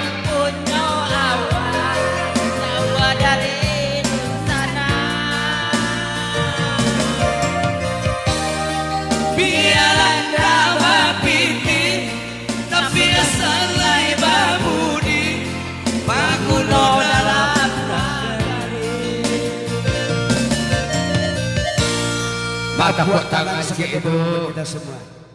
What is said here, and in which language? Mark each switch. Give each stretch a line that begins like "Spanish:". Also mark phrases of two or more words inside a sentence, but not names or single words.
Indonesian: punya awak jauh dari sana
Minangkabau: biarlah dapat pilih tapi asal lai babudi paguno dalam nagari
Indonesian: mata buat tangan Sebagai gitu. penutup kita semua.